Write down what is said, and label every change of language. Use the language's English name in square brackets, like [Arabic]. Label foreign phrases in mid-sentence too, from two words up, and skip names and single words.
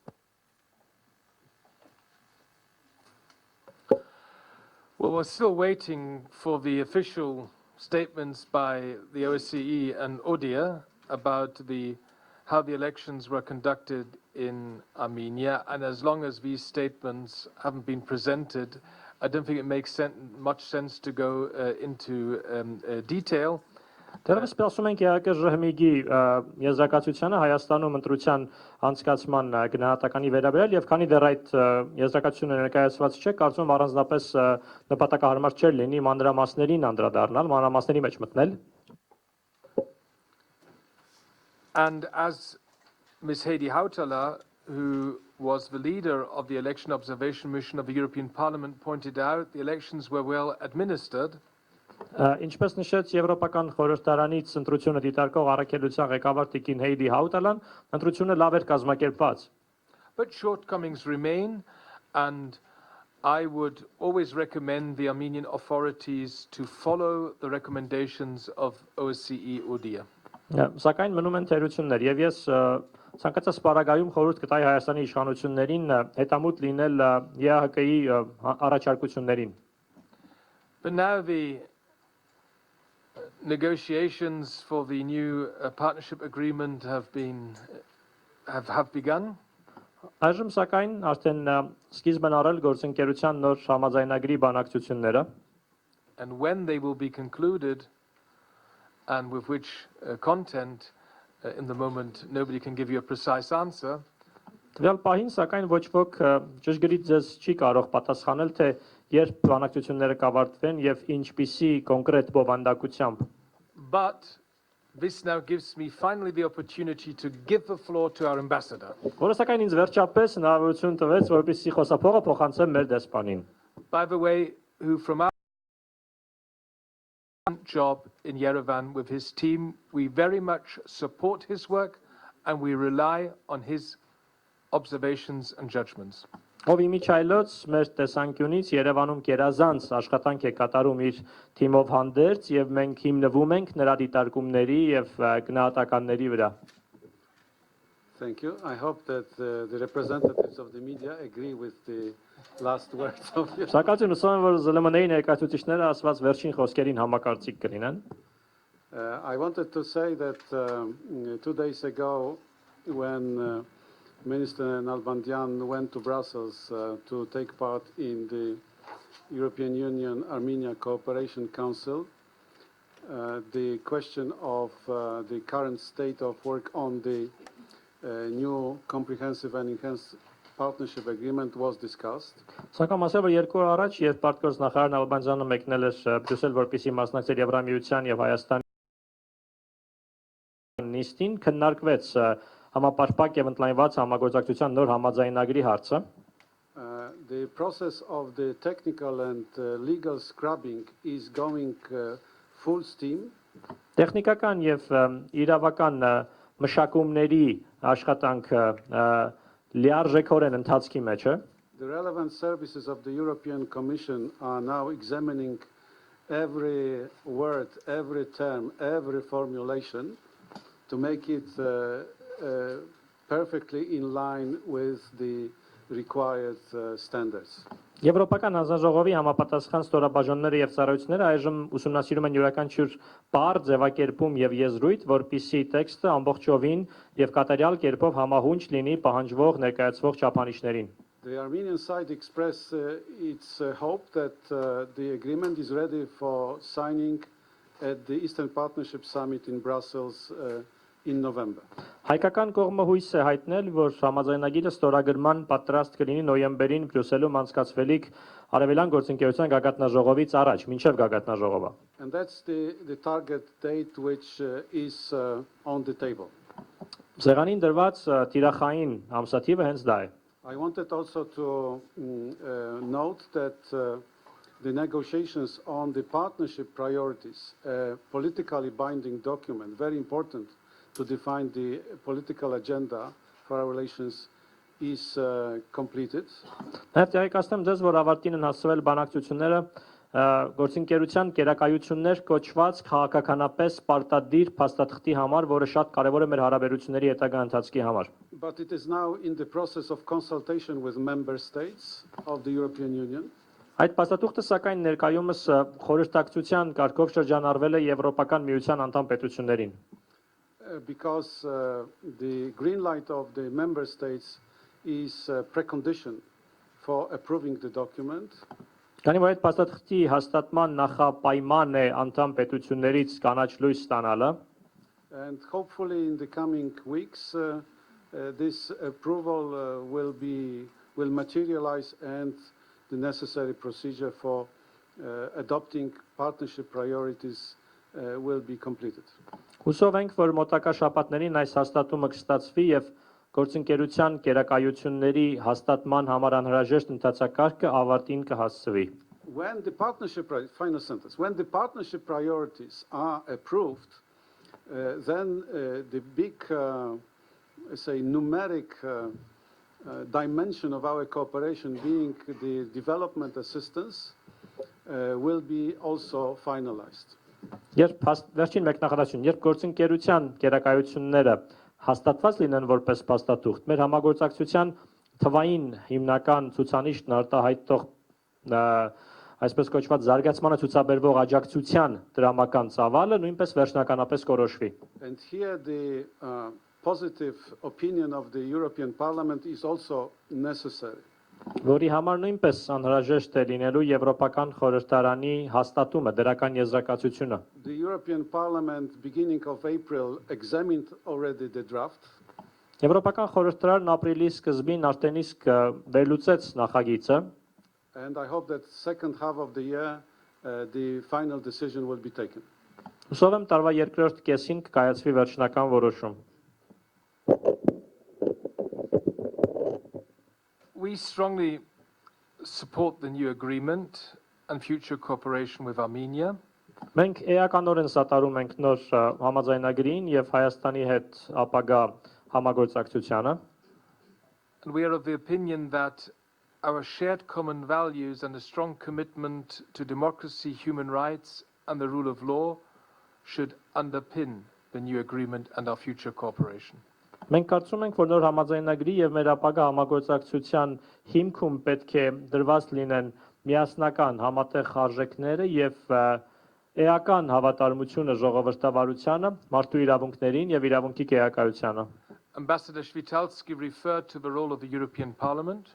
[English] Well, we're still waiting for the official statements by the OSCE and ODIHR about how the elections were conducted in Armenia, and as long as these statements haven't been presented, I don't think it makes much sense to go into detail. [Armenian] Դեռևս սպասում ենք ԵԱՀԿ ԺՀՄԻ-ի եզրակացությանը Հայաստանում ընտրության անցկացման գնահատականի վերաբերյալ եւ քանի դեռ այդ եզրակացությունը ներկայացված չէ, կարծում եմ առանձնապես նպատակահարմար չէր լինի մանրամասներին անդրադառնալ, մանրամասների մեջ մտնել։ [English] And as Ms. Heidi Hautala, who was the leader of the election observation mission of the European Parliament, pointed out, the elections were well administered. [Armenian] Ինչպես նշեց Եվրոպական խորհրդարանից ընտրությունը դիտարկող առաքելության ղեկավար Տիկին Հեյդի Հաուտալան, ընտրությունը լավ էր կազմակերպված։ [English] But shortcomings remain, and I would always recommend the Armenian authorities to follow the recommendations of OSCE ODIHR. [Armenian] Սակայն մնում են թերություններ եւ ես ցանկացած պարագայում խորհուրդ կտայի Հայաստանի իշխանություններին հետամուտ լինել ԵԱՀԿ-ի առաջարկություններին։ [English] But now the negotiations for the new partnership agreement have begun. [Armenian] Այժմ սակայն արդեն սկիզբ են առել գործընկերության նոր համաձայնագրի բանակցությունները։ [English] And when they will be concluded and with which content in the moment nobody can give you a precise answer. [Armenian] Տվյալ պահին սակայն ոչ ոք ճշգրիտ ձեզ չի կարող պատասխանել թե երբ բանակցությունները կավարտվեն եւ ինչպիսի կոնկրետ բովանդակությամբ։ [English] But this now gives me finally the opportunity to give the floor to our ambassador. [Armenian] Որը սակայն ինձ վերջապես հնարավորություն տվեց, որպեսզի խոսափողը փոխանցեմ մեր դեսպանին։ [English] By the way, who from our job in Yerevan with his team, we very much support his work and we rely on his observations and judgments. [Armenian] Ով իմիջայլոց մեր տեսանկյունից Երևանում կերազանց աշխատանք է կատարում իր թիմով հանդերձ եւ մենք հիմնվում ենք նրա դիտարկումների եւ գնահատականների վրա։ [English] Thank you. I hope that the representatives of the media agree with the last words of you. [Armenian] Շնորհակալություն, ուսում եմ, որ ԶԼՄ-ների ներկայացուցիչները ասված վերջին խոսքերին համակարծիք կլինեն։ [English] I wanted to say that 2 days ago, when Minister Nalbandian went to Brussels to take part in the European Union Armenia Cooperation Council, the question of the current state of work on the new comprehensive and enhanced partnership agreement was discussed. [Armenian] Սակայն ասել որ 2 օր առաջ, երբ Պարտգործնախարար Նալբանդյանը մեկնել էր Բրյուսել, որպեսզի մասնակցեր Եվրամիության եւ Հայաստանի նիստին, քննարկվեց համապարփակ եւ ընդլայնված համագործակցության նոր համաձայնագրի հարցը։ [English] The process of the technical and legal scrubbing is going full steam. [Armenian] Տեխնիկական եւ իրավական մշակումների աշխատանքը լիարժեքորեն ընթացքի մեջ է։ [English] The relevant services of the European Commission are now examining every word, every term, every formulation to make it perfectly in line with the required standards. [Armenian] Եվրոպական հանձնաժողովի համապատասխան ստորաբաժանումները եւ ծառայությունները այժմ ուսումնասիրում են յուրաքանչյուր բառ, ձևակերպում եւ եզրույթ, որպիսի տեքստը ամբողջովին եւ կատարյալ կերպով համահունչ լինի պահանջվող ներկայացվող չափանիշներին։ [English] The Armenian side expressed its hope that the agreement is ready for signing at the Eastern Partnership Summit in Brussels in November. [Armenian] Հայկական կողմը հույս է հայտնել, որ համաձայնագիրը ստորագրման պատրաստ կլինի նոյեմբերին Բրյուսելում անցկացվելիք Արևելյան գործընկերության գագաթնաժողովից առաջ, մինչև գագաթնաժողովը։ [English] And that's the target date which is on the table. [Armenian] Սեղանին դրված տիրախային ամսաթիվը հենց դա է։ [English] I wanted also to note that the negotiations on the partnership priorities, a politically binding document, very important to define the political agenda for our relations, is completed. [Armenian] Նաև տեղեկացնեմ ձեզ, որ ավարտին են հասցվել բանակցությունները գործընկերության կերակայություններ կոչված քաղաքականապես պարտադիր փաստաթղթի համար, որը շատ կարևոր է մեր հարաբերությունների հետագա ընթացքի համար։ [English] But it is now in the process of consultation with member states of the European Union. [Armenian] Այդ փաստաթուղթը սակայն ներկայումս խորհրդակցության կարգով շրջանառվել է Եվրոպական միության անդամ պետություններին։ [English] Because the green light of the member states is a precondition for approving the document. [Armenian] Քանի որ այդ փաստաթղթի հաստատման նախապայման է անդամ պետություններից կանաչ լույս ստանալը, [English] and hopefully in the coming weeks this approval will materialize and the necessary procedure for adopting partnership priorities will be completed. [Armenian] Հուսով ենք, որ մոտակա շաբաթներին այս հաստատումը կստացվի եւ գործընկերության կերակայությունների հաստատման համար անհրաժեշտ ընթացակարգը ավարտին կհասցվի։ [English] When the partnership priorities are approved, then the big say numeric dimension of our cooperation, being the development assistance, will be also finalized. [Armenian] Երբ վերջին մեկնաբանություն, երբ գործընկերության կերակայությունները հաստատված լինեն որպես փաստաթուղթ, մեր համագործակցության թվային հիմնական ցուցանիշն արտահայտող այսպես կոչված զարգացմանը ցուցաբերվող աջակցության դրամական ծավալը նույնպես վերջնականապես կորոշվի։ [English] And here the positive opinion of the European Parliament is also necessary. [Armenian] Որի համար նույնպես անհրաժեշտ է լինելու Եվրոպական խորհրդարանի հաստատումը, դրական եզրակացությունը։ [English] The European Parliament beginning of April examined already the draft. [Armenian] Եվրոպական խորհրդարանն ապրիլի սկզբին արդեն իսկ վերլուծեց նախագիծը։ [English] And I hope that second half of the year the final decision will be taken. [Armenian] Հուսով եմ տարվա երկրորդ կեսին կկայացվի վերջնական որոշում։ [English] We strongly support the new agreement and future cooperation with Armenia. [Armenian] Մենք էականորեն սատարում ենք նոր համաձայնագրին եւ Հայաստանի հետ ապագա համագործակցությանը։ [English] And we are of the opinion that our shared common values and a strong commitment to democracy, human rights and the rule of law should underpin the new agreement and our future cooperation. [Armenian] Մենք կարծում ենք, որ նոր համաձայնագրի եւ մեր ապագա համագործակցության հիմքում պետք է դրված լինեն միասնական համատեղ արժեքները եւ էական հավատարմությունը ժողովրդավարությանը, մարդու իրավունքներին եւ իրավունքի գերակայությանը։ [English] Ambassador Shvitalsky referred to the role of the European Parliament.